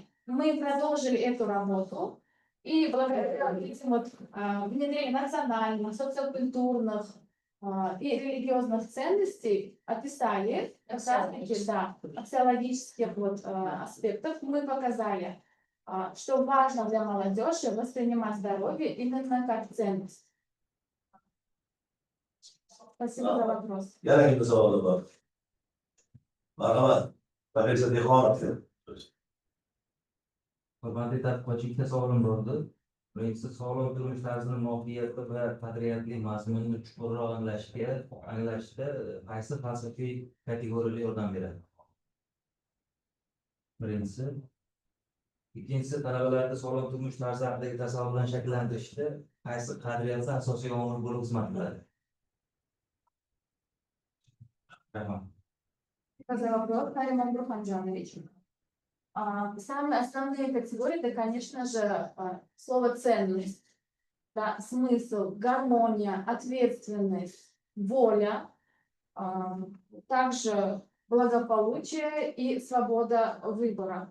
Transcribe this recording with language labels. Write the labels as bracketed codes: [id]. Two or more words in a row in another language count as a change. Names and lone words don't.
[ru] Мы продолжили эту работу, и благодаря этим вот, внедрению национальных, социокультурных и религиозных ценностей описали как раз-таки, да, аксиологических вот, аспектов. Мы показали, что важно для молодежи воспринимать здоровье именно как ценность. Спасибо за вопрос. [uz] Yana kimda savoli bor? Marhamat. Professor Dehqonov. Hurmatli tadqiqotchi, ikkita savolim bor edi. Birinchisi, sog'lom turmush tarzini mohiyati va qadriyatli mazmunini chuqurroq anglashda qaysi falsafiy kategoriyalar yordam beradi? Birinchisi. Ikkinchisi, talabalarda sog'lom turmush tarzi haqidagi tasavvurlarni shakllantirishda qaysi qadriyatlar asosiy omil bo'lib xizmat qiladi? Rahmat. [ru] Спасибо за вопрос, Нариман Бурханджанович. Самые основные категории, это, конечно же, слово ценность, да, смысл, гармония, ответственность, воля, также благополучие и свобода выбора.